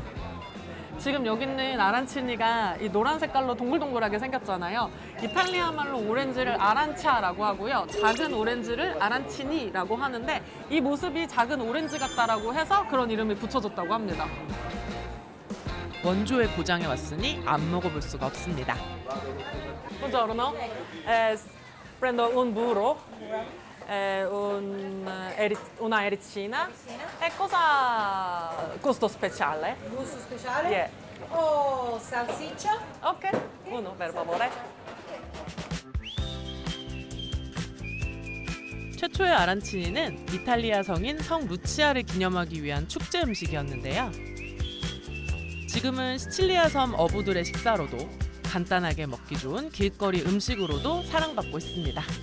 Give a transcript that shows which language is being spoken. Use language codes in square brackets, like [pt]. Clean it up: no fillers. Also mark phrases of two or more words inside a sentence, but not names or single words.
[ko] 지금 여기 있는 아란치니가 이 노란 색깔로 동글동글하게 생겼잖아요. 이탈리아 말로 오렌지를 아란차라고 하고요. 작은 오렌지를 아란치니라고 하는데 이 모습이 작은 오렌지 같다라고 해서 그런 이름이 붙여졌다고 합니다. 원조의 고장에 왔으니 안 먹어볼 수가 없습니다. [it] Buongiorno. Prendo un burro, una ericina. E cosa gusto speciale? Gusto speciale? Yeah. O salsiccia? Ok, uno per favore. [ko] 최초의 아란치니는 이탈리아 성인 성 루치아를 기념하기 위한 축제 음식이었는데요. 지금은 시칠리아 섬 어부들의 식사로도 간단하게 먹기 좋은 길거리 음식으로도 사랑받고 있습니다.